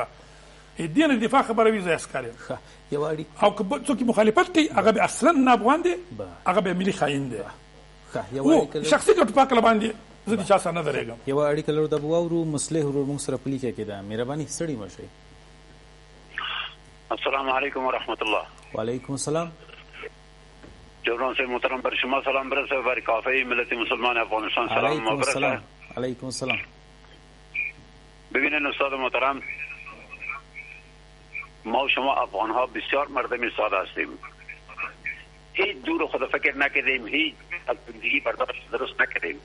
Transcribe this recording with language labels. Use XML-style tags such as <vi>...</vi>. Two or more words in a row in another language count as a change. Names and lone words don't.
<ps>دې نه دفاع خبره وي زه عسکر یم. او که څوک مخالفت کوي هغه به اصلا نه افغان دی، هغه به ملي خاین دی. شخصي ګټو په عقله باندې زه د چا سره نه درېږم. یوه اړیکه لرو د واورو مصلح ورور موږ سره په لیکه کې ده. مهرباني ستړي مه شئ.</ps> <ar>السلام علیکم ورحمت الله. وعلیکم السلام.</ar> <fa>جبران سے محترم بر شما سلام برسه، بر کافه ملت مسلمان افغانستان سلام برسه.</fa> <ar>علیکم السلام.</ar> <fa>ببینید استاد محترم، ما و شما افغان ها بسیار مردم ساده هستیم، هیچ دور خود فکر نکردیم، هیچ از زندگی برداشت درست نکردیم.</fa>